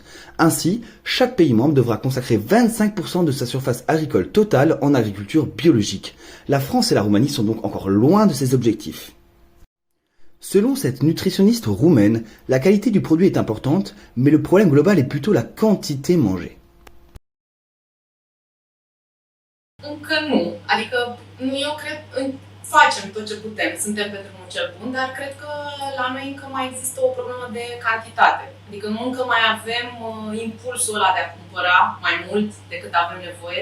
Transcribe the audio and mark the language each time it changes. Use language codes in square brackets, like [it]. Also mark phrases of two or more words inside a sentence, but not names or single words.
[fr] Ainsi, chaque pays membre devra consacrer 25% de sa surface agricole totale en agriculture biologique. La France et la Roumanie sont donc encore loin de ces objectifs. Selon cette nutritionniste roumaine, la qualité du produit est importante, mais le problème global est plutôt la quantité mangée. [ro] Încă nu. Adică eu cred facem tot ce putem, suntem pe drumul cel bun, dar cred că la noi încă mai există o problemă de cantitate. Adică nu încă mai avem impulsul ăla de a cumpăra mai mult decât avem nevoie.